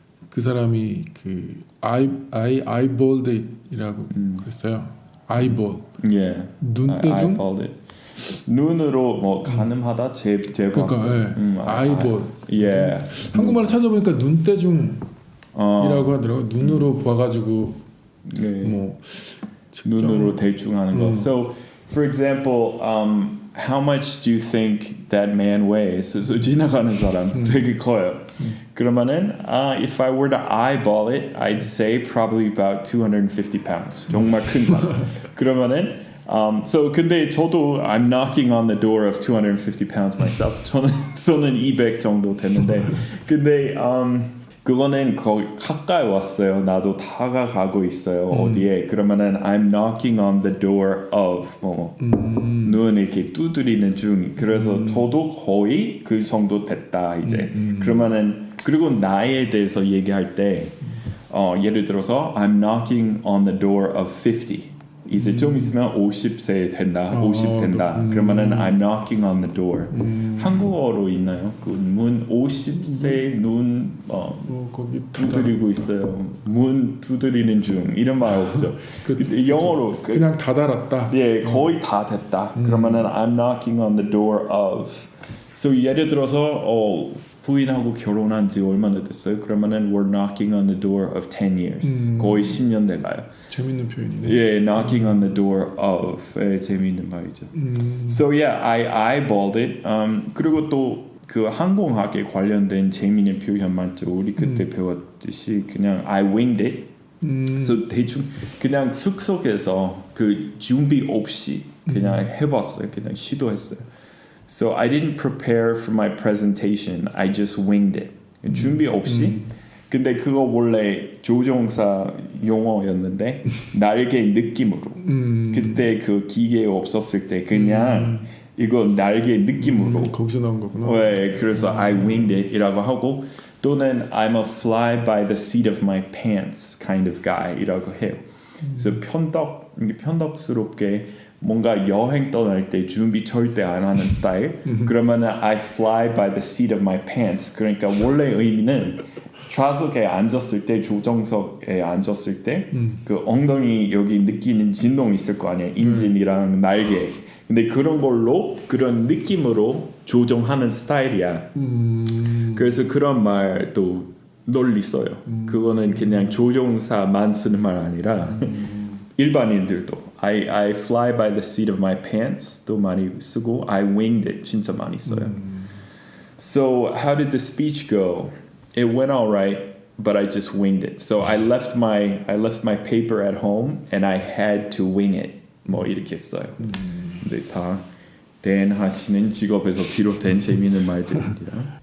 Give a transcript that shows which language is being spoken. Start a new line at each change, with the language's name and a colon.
Korean: 그 사람이 그 아이볼드이라고 그랬어요. 아이볼. 예. 눈대중?
English: eyeballed it.
Korean: 눈으로 뭐 가늠하다 제봤어요. 그러니까 아이볼. 예. 한국말로 찾아보니까 눈대중이라고 하더라고. 눈으로 봐가지고 네. 뭐 눈으로 대충 하는 거.
English: So, for example, how much do you think that man weighs?
Korean: So 지나가는 사람 되게 커요. 그러면은
English: if I were to eyeball it, I'd say probably about 250 pounds.
Korean: 정말 큰 사람. 그러면은 so 근데 저도
English: I'm knocking on the door of 250 pounds myself.
Korean: 저는 200 정도 됐는데 근데 그거는 거의 가까이 왔어요. 나도 다가가고 있어요. 어디에 그러면은
English: I'm knocking on the door of
Korean: 눈 이렇게 두드리는 중. 그래서 저도 거의 그 정도 됐다 이제. 그러면은 그리고 나이에 대해서 얘기할 때 예를 들어서
English: I'm knocking on the door of
Korean: 50. 이제 좀 있으면 50세 된다, 50 된다.
English: 그러면은 I'm knocking on the door.
Korean: 한국어로 있나요? 그 문 50세 눈 거기 두드리고 있어요. 문 두드리는 중 이런 말 없죠. 근데 영어로 그냥 다 달았다. 예, 거의 다 됐다. 그러면은
English: I'm knocking on the door of.
Korean: So 예를 들어서 부인하고 결혼한 지 얼마나 됐어요? 그러면은
English: we're knocking on the door of 10 years.
Korean: 거의 10년 돼가요. 재밌는 표현이네.
English: 예, knocking on the door of.
Korean: 재미있는 말이죠.
English: So yeah, I eyeballed it.
Korean: 그리고 또 그 항공학에 관련된 재미있는 표현 많죠. 우리 그때 배웠듯이 그냥
English: I winged it.
Korean: So 대충 그냥 숙소에서 그 준비 없이 그냥 해봤어요. 그냥 시도했어요.
English: So I didn't prepare for my presentation. I just winged it.
Korean: 준비 없이. 근데 그거 원래 조종사 용어였는데 날개 느낌으로. 그때 그 기계 없었을 때 그냥 이거 날개 느낌으로. 거기서 나온 거구나. 네, 그래서
English: I winged it이라고 하고 또는 I'm a fly by the seat of my pants kind of guy
Korean: 이라고 해요. 그래서 편덕스럽게 뭔가 여행 떠날 때 준비 절대 안 하는 스타일. 그러면은
English: I fly by the seat of my pants.
Korean: 그러니까 원래 의미는 좌석에 앉았을 때 조정석에 앉았을 때 그 엉덩이 여기 느끼는 진동 있을 거 아니에요. 인진이랑 날개. 근데 그런 걸로 그런 느낌으로 조정하는 스타일이야. 그래서 그런 말도 널리 써요. 그거는 그냥 조종사만 쓰는 말 아니라 일반인들도
English: I fly by the seat of my pants
Korean: 도 많이 쓰고
English: I winged it
Korean: 진짜 많이 써요.
English: So how did the speech go? It went all right, but I just winged it. So I left my paper at home and I had to wing it.
Korean: 뭐 이렇게 써요. 근데 다 대행하시는 직업에서 비롯된 재미있는 말들입니다.